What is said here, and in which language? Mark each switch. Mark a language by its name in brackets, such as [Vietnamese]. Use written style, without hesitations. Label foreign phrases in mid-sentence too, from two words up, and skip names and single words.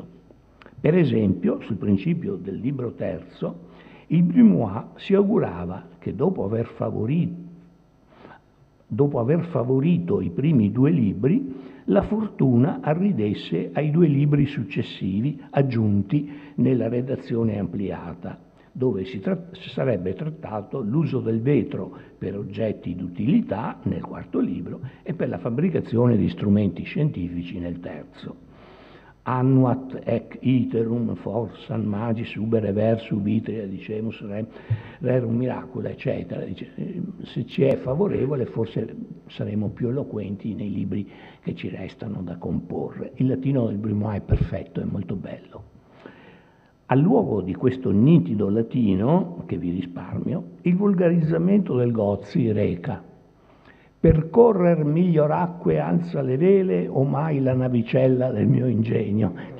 [Italian] Per esempio, sul principio del libro terzo, il Brumois si augurava che dopo aver favorito i primi due libri, la fortuna arridesse ai due libri successivi aggiunti nella redazione ampliata, dove si sarebbe trattato l'uso del vetro per oggetti d'utilità nel quarto libro e per la fabbricazione di strumenti scientifici nel terzo. [Latin] Annuat ec iterum forsam magis ubere versu vitrea dicemus rerum miracula, [Italian] eccetera. Se ci è favorevole forse saremo più eloquenti nei libri che ci restano da comporre. Il latino del Brumois è perfetto, è molto bello. Al luogo di questo nitido latino, che vi risparmio, il volgarizzamento del Gozzi reca: percorrer miglior acque alza le vele o mai la navicella del mio ingegno.